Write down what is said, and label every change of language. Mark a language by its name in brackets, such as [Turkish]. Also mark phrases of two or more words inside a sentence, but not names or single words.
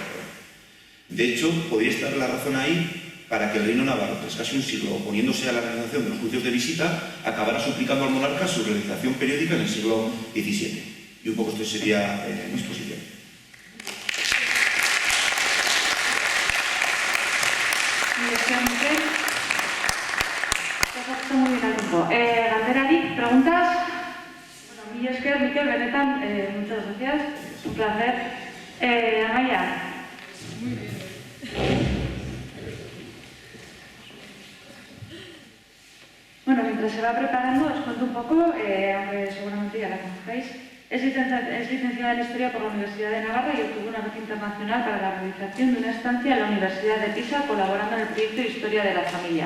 [Spanish] De hecho, podría estar la razón ahí para que el Reino Navarro, tras casi un siglo oponiéndose a la realización de los juicios de visita, acabara suplicando al monarca su realización periódica en el siglo XVII. Y un poco esto sería mi exposición. Muy bien al tiempo. [Basque] Galderarik, preguntas. Bueno, Mila esker, Mikel, benetan, [Spanish] muchas gracias. Es un placer. Amaia. Muy bien. Bueno, mientras se va preparando, os cuento un poco, aunque seguramente ya la conocéis. Es licenciada en Historia por la Universidad de Navarra y obtuvo una beca internacional para la realización de una estancia en la Universidad de Pisa, colaborando en el proyecto de Historia de la Familia.